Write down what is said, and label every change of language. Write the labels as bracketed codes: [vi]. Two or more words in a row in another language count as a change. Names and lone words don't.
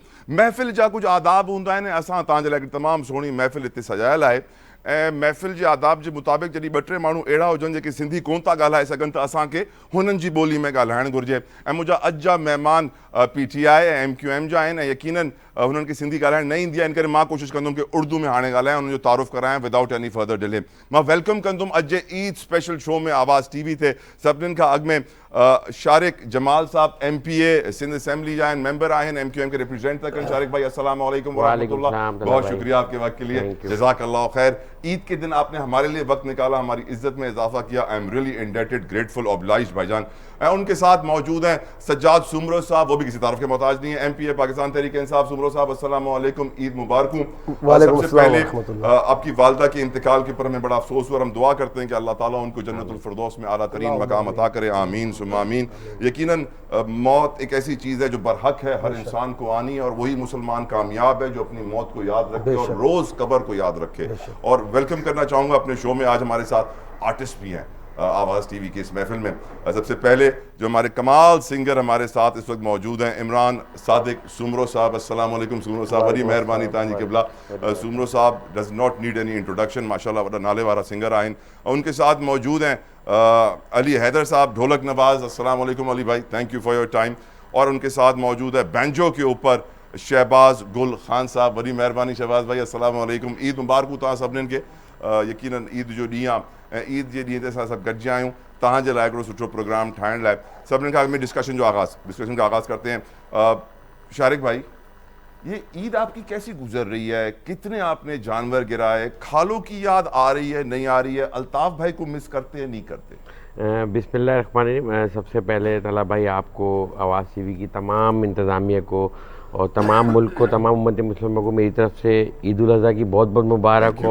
[sd] महफ़िल जा कुझु आदाब हूंदा आहिनि। असां तव्हांजे लाइ तमामु सुहिणी महफ़िल हिते सजायल आहे ऐं महफ़िल जे आदाब जे मुताबिक़ जॾहिं ॿ टे माण्हू अहिड़ा हुजनि जेके सिंधी कोन था ॻाल्हाए सघनि त असांखे हुननि जी ॿोली में ॻाल्हाइणु घुरिजे। ऐं मुंहिंजा अॼु जा महिमान PTI ऐं MQM जा आहिनि ऐं यकीनन हुननि खे सिंधी ॻाल्हाइणु न ईंदी आहे, इन करे मां कोशिशि कंदुमि कि उर्दू में हाणे ॻाल्हायां, हुननि जो तारुफ़ करायां [en] without any further delay. [sd] मां वेलकम कंदुमि अॼु जे ईद [en] special show [sd] में आवाज़ TV ते सभिनीनि खां अॻु में शारिक जमाल साहब MPA सिंध असेंबली जा आहिनि, मेंबर आहिनि, [ur] MQM کے ریپریزنٹ تھا کریں. شارق بھائی السلام علیکم ورحمۃ اللہ، بہت شکریہ آپ کے وقت کے لیے، جزاک اللہ خیر. عید کے دن آپ نے ہمارے لیے وقت نکالا، ہماری عزت میں اضافہ کیا. [en] I am really indebted, grateful, obliged भाईजान। [ur] ان کے ساتھ موجود ہیں سجاد سومرو صاحب، وہ بھی کسی تعارف کے محتاج نہیں ہے, MPA پاکستان تحریک انصاف. سومرو صاحب السلام علیکم, عید مبارک. سب سے پہلے آپ کی والدہ کے انتقال کے اوپر ہمیں بڑا افسوس ہوا. ہم دعا کرتے ہیں کہ اللہ تعالیٰ ان کو جنت الفردوس میں اعلیٰ ترین مقام عطا کرے، آمین ثم آمین. یقیناً موت ایک ایسی چیز ہے جو برحق ہے، ہر انسان کو آنی ہے اور وہی مسلمان کامیاب ہے جو اپنی موت کو یاد رکھے اور روز قبر کو یاد رکھے. اور ویلکم کرنا چاہوں گا اپنے شو میں آج ہمارے ساتھ آرٹسٹ بھی ہیں آواز TV کی اس محفل میں. سب سے پہلے جو ہمارے کمال سنگر ہمارے ساتھ اس وقت موجود ہیں, عمران صادق سومرو صاحب. [sd] अस्सलाम वालेकुम सुमरो साहब, बड़ी मेहरबानी तव्हांजी क़िबला। सुमरो साहब [en] does not need any introduction, [sd] माशाल्लाह वॾा नाले वारा सिंगर आहिनि। [ur] اور ان کے ساتھ موجود ہیں علی حیدر صاحب، ڈھولک نواز. السلام علیکم علی بھائی, [en] thank you for your time. [ur] اور ان کے ساتھ موجود ہے بینجو کے اوپر شہباز گل خان صاحب، بڑی مہربانی شہباز بھائی, السلام علیکم. [sd] ईद मुबारक तव्हां सभिनीनि खे। यकीनन ईद जो ॾींहुं आहे ऐं ईद जे ॾींहं ते असां सभु गॾिजी आहियूं तव्हांजे लाइ हिकिड़ो सुठो प्रोग्राम ठाहिण लाइ। सभिनीनि खां अॻु में [ur] ڈسکشن کا آغاز کرتے ہیں. شارق بھائی، یہ عید آپ کی کیسی گزر رہی ہے? کتنے آپ نے جانور گرائے? کھالوں کی یاد آ رہی ہے، نہیں آ رہی ہے؟ الطاف بھائی کو مس کرتے ہیں، نہیں کرتے? بسم اللہ الرحمن الرحیم۔ سب سے پہلے تلا بھائی آپ کو، آواز TV کی تمام انتظامیہ کو اور تمام ملک کو، تمام امت مسلموں کو میری طرف سے عید الاضحیٰ کی بہت بہت مبارک ہو.